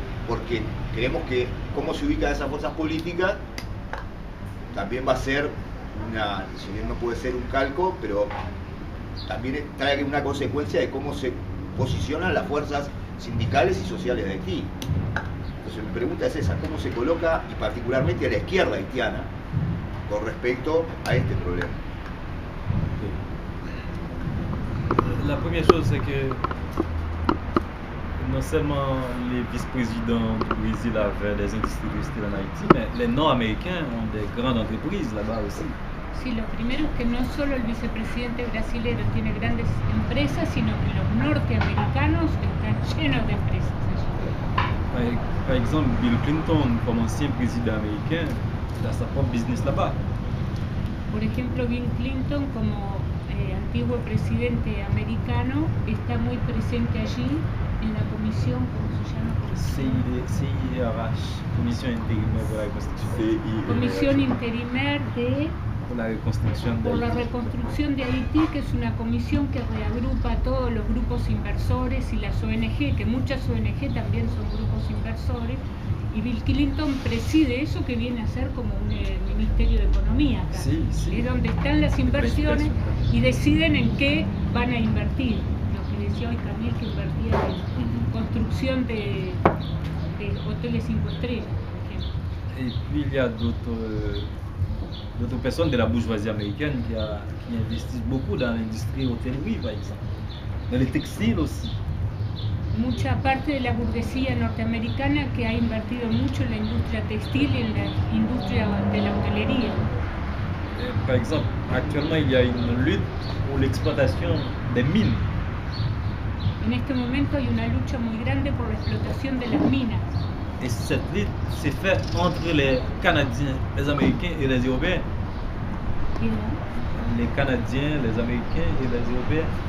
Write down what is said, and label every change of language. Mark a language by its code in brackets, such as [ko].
[es] Porque creemos que cómo se ubican esas fuerzas políticas también va a ser si bien no puede ser un calco, pero también trae una consecuencia de cómo se posicionan las fuerzas sindicales y sociales de Haití. Entonces mi pregunta es esa, ¿cómo se coloca, y particularmente a la izquierda haitiana, con respecto a este problema? [fr] La première chose, c'est que non seulement les vice-présidents du Brésil avaient des industries textiles en Haïti, mais les Nord-Américains ont des grandes entreprises là-bas aussi. [es] Sí, lo primero es que no solo el vicepresidente brasilero tiene grandes empresas, sino que los norteamericanos están llenos de empresas allí. [fr] Par exemple, Bill Clinton, comme ancien président américain, il a sa propre business là-bas. [es] Por ejemplo, Bill Clinton, como antiguo presidente americano, está muy presente allí en la comisión, ¿cómo se llama? [fr] CIRH, Commission Intérimaire pour la Reconstruction. [es] Comisión Intérimaire Por la reconstrucción por la reconstrucción de Haití, que es una comisión que reagrupa a todos los grupos inversores y las ONG, que muchas ONG también son grupos inversores, y Bill Clinton preside eso que viene a ser como un Ministerio de Economía acá. Sí. Es donde están las inversiones y deciden en qué van a invertir. Lo que decía hoy Camille, que invertía en construcción de hoteles 5 estrellas, por ejemplo. [fr] Et puis il y a d'autres personnes de la bourgeoisie américaine qui investissent beaucoup dans l'industrie hôtellerie, par exemple. Dans les textiles aussi. [es] Mucha parte de la burguesía norteamericana que ha invertido mucho en la industria textil y en la industria de la hotelería. [fr] Par exemple, actuellement il y a une lutte pour l'exploitation des mines. [es] En este momento hay una lucha muy grande por la explotación de las minas. [fr] Et cette lutte s'est faite entre les Canadiens, les Américains et les Européens. Les Canadiens, les Américains et les Européens.